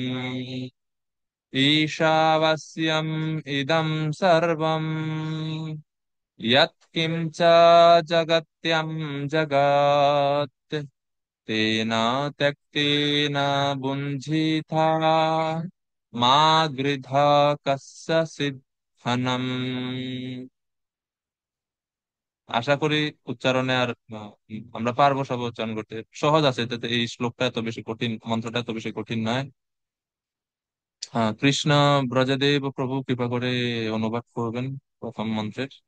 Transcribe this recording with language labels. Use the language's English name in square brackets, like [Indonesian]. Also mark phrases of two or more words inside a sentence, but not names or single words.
[Sanskrit] ईशावास्यम् इदं सर्वम् यत्किञ्च जगत्यां जगत् तेन त्यक्तेन बुञ्जीथा मा गृधा कस्य सिद्धनम्। [Bangla] আশা করি উচ্চারণে আর আমরা পারবো সব উচ্চারণ করতে, সহজ আছে এটাতে। এই শ্লোকটা এত বেশি কঠিন, মন্ত্রটা এত বেশি কঠিন নয়। হ্যাঁ, কৃষ্ণ ব্রজদেব প্রভু কৃপা করে অনুবাদ করবেন প্রথম মন্ত্রের।